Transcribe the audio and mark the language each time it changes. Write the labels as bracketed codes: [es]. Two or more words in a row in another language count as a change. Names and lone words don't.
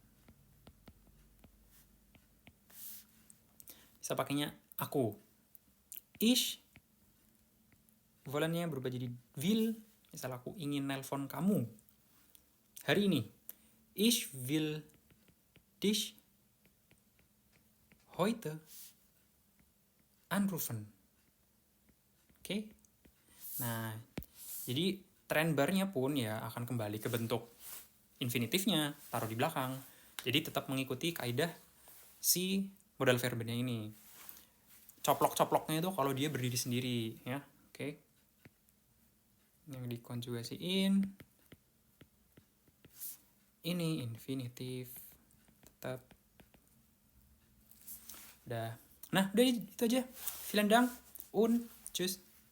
[id] Bisa pakainya aku. Ich, wollennya berubah jadi will. Misal aku ingin nelpon kamu hari ini. [de] Ich will dich heute anrufen. [id] Oke. Nah, jadi trend barnya pun ya akan kembali ke bentuk infinitifnya, taruh di belakang. Jadi tetap mengikuti kaidah si modal verbennya ini. Coplok-coploknya itu kalau dia berdiri sendiri, ya. Oke. Yang dikonjugasiin ini infinitif tetap. Udah. Nah, udah itu aja. [de] Vielen Dank und tschüss.